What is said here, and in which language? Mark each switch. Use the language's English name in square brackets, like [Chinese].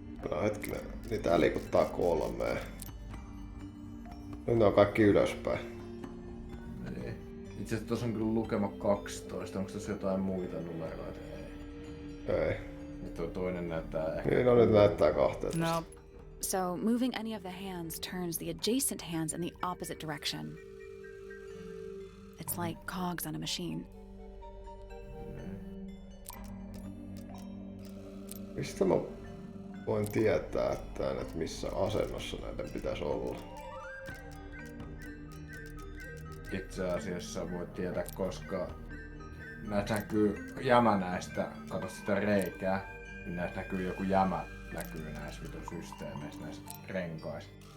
[Finnish] No hetkinen, niitä liikuttaa 3. Nyt ne on kaikki ylöspäin. Niin. Itse asiassa tossa on kyllä lukema 12. Onko tässä jotain muita numeroita? Ei. Ei. Nyt toinen näyttää ehkä. Niin no nyt näyttää 12. No, [English] So moving any of the hands turns the adjacent hands in the opposite direction. It's like cogs on a machine. [Finnish] Mistä mä voin tietää, että missä asennossa näiden pitäisi olla? Itse asiassa voit tietää, koska näistä näkyy jämä näistä, kato sitä reikää, niin näistä näkyy joku jämä näkyy näissä vitun systeemeissä, näissä renkaissa.